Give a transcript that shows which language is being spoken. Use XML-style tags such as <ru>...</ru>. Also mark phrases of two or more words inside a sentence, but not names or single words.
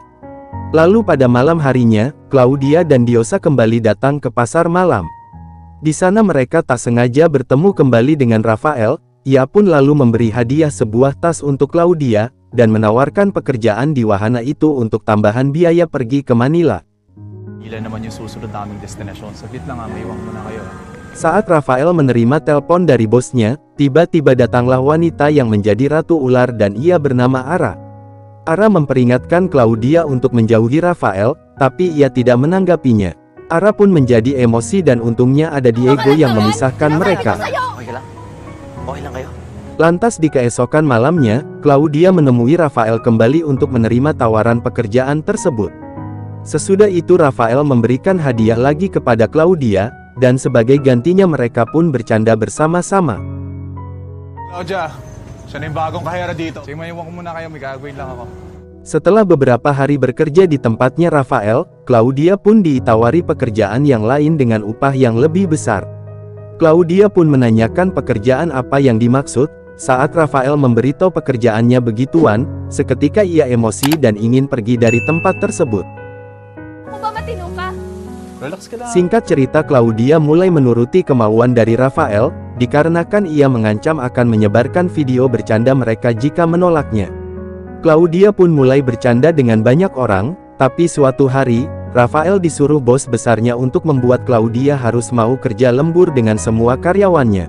<id>Lalu pada malam harinya, Claudia dan Diosa kembali datang ke pasar malam. Di sana mereka tak sengaja bertemu kembali dengan Rafael. Ia pun lalu memberi hadiah sebuah tas untuk Claudia, dan menawarkan pekerjaan di wahana itu untuk tambahan biaya pergi ke Manila.</id> <tl>Ilan naman yung susunod naming destinasyon. Saglit lang may iwang muna kayo.</tl> <id>Saat Rafael menerima telepon dari bosnya, tiba-tiba datanglah wanita yang menjadi Ratu Ular dan ia bernama Ara. Ara memperingatkan Claudia untuk menjauhi Rafael, tapi ia tidak menanggapinya. Ara pun menjadi emosi dan untungnya ada Diego yang memisahkan mereka.</id> <tl>Okay lang? Okay lang kayo?</tl> <id>Lantas di keesokan malamnya, Claudia menemui Rafael kembali untuk menerima tawaran pekerjaan tersebut. Sesudah itu Rafael memberikan hadiah lagi kepada Claudia, dan sebagai gantinya mereka pun bercanda bersama-sama.</id> <tl>Claudia, siya na yung bagong kahera dito. Sige, maiwan ko muna kayo. May gagawin lang ako.</tl> <id>Setelah beberapa hari bekerja di tempatnya Rafael, Claudia pun ditawari pekerjaan yang lain dengan upah yang lebih besar. Claudia pun menanyakan pekerjaan apa yang dimaksud. Saat Rafael memberitahu pekerjaannya begituan, seketika ia emosi dan ingin pergi dari tempat tersebut.</id> <tl>Kung ba matino ka? Relax ka lang.</tl> <id>Singkat cerita, Claudia mulai menuruti kemauan dari Rafael, dikarenakan ia mengancam akan menyebarkan video bercanda mereka jika menolaknya. Claudia pun mulai bercanda dengan banyak orang, tapi suatu hari, Rafael disuruh bos besarnya untuk membuat Claudia harus mau kerja lembur dengan semua karyawannya.</id>